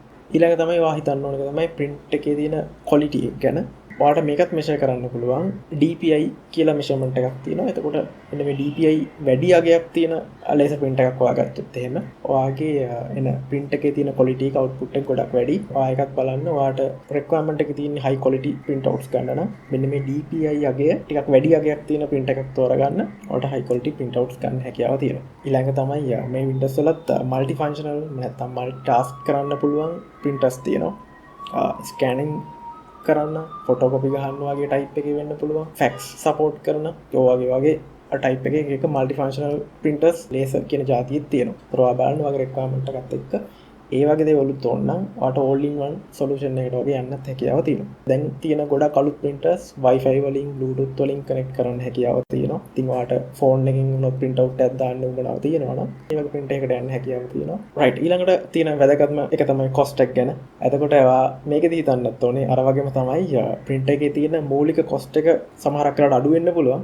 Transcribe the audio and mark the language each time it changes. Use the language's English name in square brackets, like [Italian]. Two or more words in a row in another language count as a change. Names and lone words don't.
[Sinhala] ඊළඟ තමයි ඔයා හිතන්න ඕන එක තමයි print එකේ තියෙන quality එක ගැන. ඔයාට මේකත් measure කරන්න පුළුවන් DPI කියලා measurement එකක් තියෙනවා. එතකොට මෙන්න මේ DPI වැඩි අගයක් තියෙන [English] laser print [Sinhala] එකක් ඔයා ගත්තොත් එහෙම ඔයාගේ එන print එකේ තියෙන quality එක output එක ගොඩක් වැඩි. ඔයා එකක් බලන්න ඔයාට requirement එකේ තියෙන [English] high quality print outs [Sinhala] ගන්න නම් මෙන්න මේ DPI අගය ටිකක් වැඩි අගයක් තියෙන print එකක් තෝරගන්න. ඔයාට [English] high quality print outs [Sinhala] ගන්න හැකියාව තියෙනවා. ඊළඟ තමයි මේ Windows වලත් [English] multi functional [Sinhala] නැත්නම් [English] multi task [Sinhala] කරන්න පුළුවන් printers තියෙනවා. scanning කරන්න ෆොටෝකොපි ගහන්න වගේ ටයිප් එකේ වෙන්න පුළුවන් [English] fax support [Sinhala] කරන වගේ ටයිප් එකේ එක [English] multi functional printers [Sinhala] laser කියන જાතියෙත් තියෙනවා. ඒතර ඔයා බලන්න වගේ requirement එකත් එක්ක ඒ වගේ දේවලුත් ඕන නම් ඔයාට [English] all in one solution [Sinhala] එකකට වගේ යන්නත් හැකියාව තියෙනවා. දැන් තියෙන ගොඩක් අලුත් printers Wi-Fi වලින් Bluetooth වලින් connect කරන්න හැකියාව තියෙනවා. ඉතින් ඔයාට phone එකකින් උනොත් [English] print out [Sinhala] එකක් දාන්න උවමනාව තියෙනවා නම් ඒ වගේ print එකකට යන්න හැකියාව තියෙනවා. right ඊළඟට තියෙන වැදගත්ම එක තමයි cost එක ගැන. එතකොට ඔයා මේකෙදි හිතන්නත් ඕනේ අර වගේම තමයි print එකේ තියෙන මූලික cost එක සමහරක් වෙලාවට අඩු වෙන්න පුළුවන්.